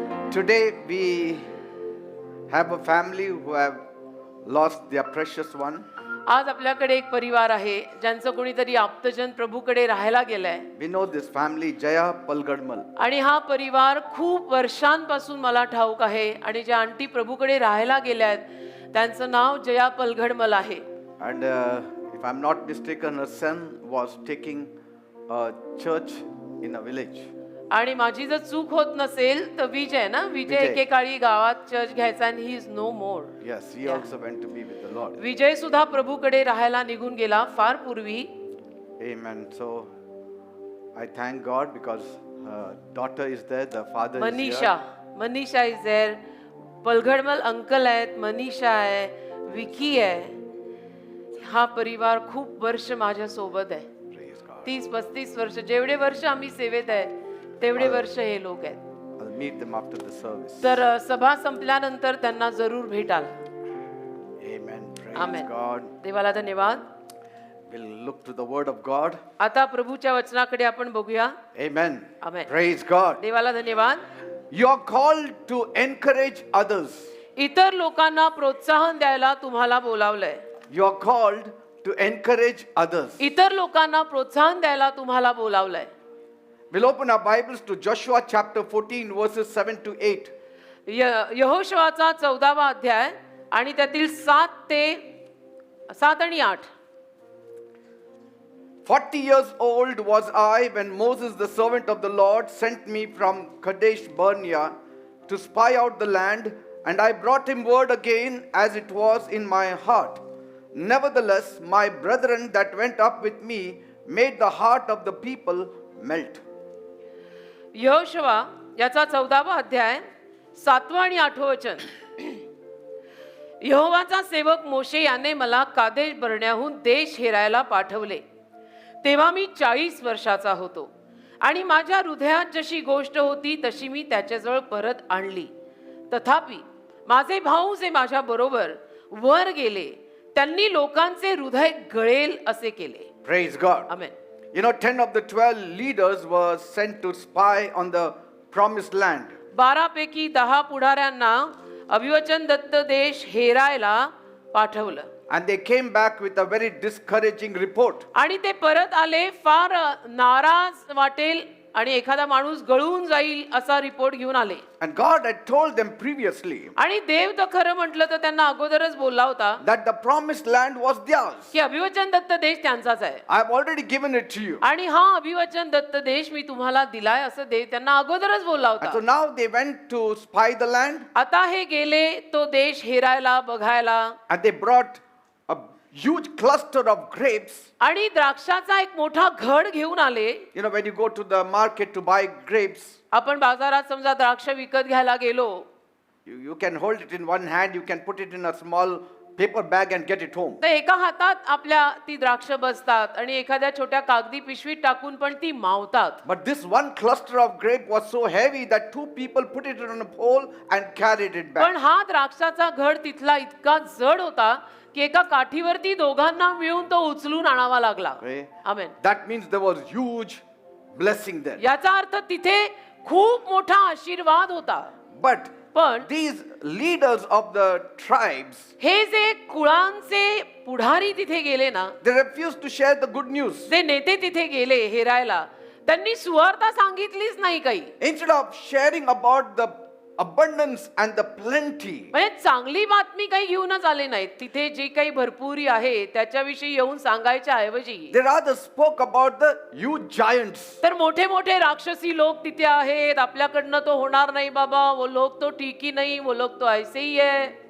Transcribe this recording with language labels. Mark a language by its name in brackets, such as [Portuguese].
[English] Today we have a family who have lost their precious one. [Marathi] आज आपल्याकडे एक परिवार आहे ज्यांचं कोणीतरी आप्तजन प्रभूकडे राहायला गेलाय. [English] We know this family, Jaya Palgadmal. [Marathi] आणि हा परिवार खूप वर्षांपासून मला ठाऊक आहे आणि ज्या आंटी प्रभूकडे राहायला गेल्या आहेत त्यांचं नाव जया पलघडमल आहे. [English] And if I'm not mistaken, her son was taking a church in a village. [Marathi] आणि माझी जर चूक होत नसेल तर विजय विजय. एकेकाळी गावात चर्च घ्यायचा आणि [English] He is no more. Yes, he also went to be with the Lord. [Marathi] विजय सुद्धा प्रभूकडे राहायला निघून गेला फार पूर्वी. [English] Amen. So I thank God because daughter is there, the father [Marathi] Manisha [English] is Manisha is there. [Marathi] Palghadmal uncle आहेत, मनीषा आहे, विकी आहे. हा परिवार खूप वर्ष माझ्या सोबत आहे. [English] here. Praise God. [Marathi] 30-35 वर्ष, जेवढे वर्ष आम्ही सेवेत आहे तेवढे वर्ष हे लोक आहेत. [English] I'll meet them after the service. [Marathi] तर सभा संपल्यानंतर त्यांना जरूर भेटाल. [English] Amen. Praise Amen. God. [Marathi] देवाला धन्यवाद. [English] We'll look to the word of God. [Marathi] आता प्रभूच्या वचनाकडे आपण बघूया. [English] Amen. Amen. Praise God. [Marathi] देवाला धन्यवाद. [English] You are called to encourage others. [Marathi] इतर लोकांना प्रोत्साहन द्यायला तुम्हाला बोलावलंय. [English] You are called to encourage others. [Marathi] इतर लोकांना प्रोत्साहन द्यायला तुम्हाला बोलावलंय. [English] We'll open our Bibles to Joshua chapter 14 verses 7 to 8. [Marathi] यहोशुआचा 14वा अध्याय आणि त्यातील 7 आणि 8. [English] 40 years old was I when Moses, the servant of the Lord, sent me from Kadesh Barnea to spy out the land, and I brought him word again as it was in my heart. Nevertheless, my brethren that went up with me made the heart of the people melt. [Marathi] Yehoshua याचा 14वा अध्याय 7 आणि 8 वचन. यहोवाचा सेवक मोशे याने मला Kadesh बर्न्याहून देश हेरायला पाठवले. तेव्हा मी 40 वर्षाचा होतो आणि माझ्या हृदयात जशी गोष्ट होती तशी मी त्याच्याजवळ परत आणली. तथापि माझे भाऊ जे माझ्या बरोबर वर गेले त्यांनी लोकांचे हृदय गळेल असे केले. [English] Praise God. [Marathi] Amen. [English] You know, 10 of the 12 leaders were sent to spy on the promised land. [Marathi] 12 पैकी 10 पुढाऱ्यांना अभिवचन दत्त देश हेरायला पाठवलं. [English] And they came back with a very discouraging report. [Marathi] आणि ते परत आले फार नाराज वाटेल आणि एखादा माणूस गळून जाईल असा रिपोर्ट घेऊन आले. [English] And God had told them previously [Marathi] आणि देव तर खरं म्हटलं तर त्यांना अगोदरच बोलला होता [English] that the promised land was theirs. [Marathi] की अभिवचन दत्त देश त्यांचाच आहे. [English] I have already given it to you. [Marathi] आणि हा अभिवचन दत्त देश मी तुम्हाला दिलाय असं देव त्यांना अगोदरच बोलला [English] And so [Marathi] होता. [English] now they went to spy the land, [Marathi] आता हे गेले तो देश हेरायला बघायला [English] and they brought a huge cluster of grapes. [Marathi] आणि द्राक्षाचा एक मोठा घड घेऊन आले. [English] You know, when you go to the market to buy grapes, [Marathi] आपण बाजारात समजा द्राक्ष विकत घ्यायला गेलो [English] you can hold it in one hand, you can put it in a small paper bag and get it home. [Marathi] तर एका हातात आपल्या ती द्राक्ष बसतात आणि एखाद्या छोट्या कागदी पिशवीत टाकून पण ती मावतात. [English] But this one cluster of grape was so heavy that 2 people put it on a pole and carried it [Marathi] पण [English] back. [Marathi] हा द्राक्षाचा घड तिथला इतका जड होता की एका काठीवरती दोघांना मिळून तो उचलून आणावा लागला. [English] Okay. [Marathi] Amen. [English] That means there was huge blessing there. [Marathi] याचा अर्थ तिथे खूप मोठा आशीर्वाद होता. [English] But [Marathi] पण [English] these leaders of the tribes, [Marathi] हे जे कुळांचे पुढारी तिथे गेले ना, [English] they refused to share the good news. [Marathi] जे नेते तिथे गेले हेरायला, त्यांनी सुवार्ता सांगितलीच नाही काही. [English] Instead of sharing about the abundance and the plenty, [Marathi] म्हणजे चांगली बातमी काही घेऊनच आले नाहीत. तिथे जे काही भरपुरी आहे त्याच्याविषयी येऊन सांगायच्या ऐवजी [English] they rather spoke about the huge giants. [Marathi] तर मोठे मोठे राक्षसी लोक तिथे आहेत, आपल्याकडनं तो होणार नाही बाबा, [Hindi] वो लोग तो ठीक ही नहीं, वो लोग तो ऐसे ही है.